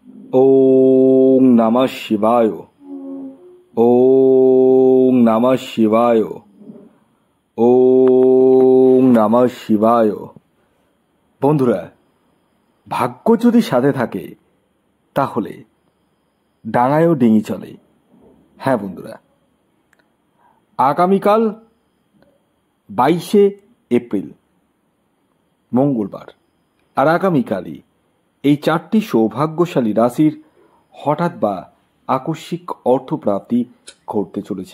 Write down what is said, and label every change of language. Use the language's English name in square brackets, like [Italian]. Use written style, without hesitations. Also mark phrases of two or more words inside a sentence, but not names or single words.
[Sanskrit] ওং নমঃ শিবায়। ওং নমঃ শিবায়। ওং নমঃ শিবায়। [Bangla] বন্ধুরা, ভাগ্য যদি সাথে থাকে তাহলে ডাঙায়ও ডিঙি চলে। হ্যাঁ বন্ধুরা, আগামীকাল 22শে এপ্রিল মঙ্গলবার, আর আগামীকালই এই 4টি সৌভাগ্যশালী রাশির হঠাৎ বা আকস্মিক অর্থপ্রাপ্তি ঘটতে চলেছে।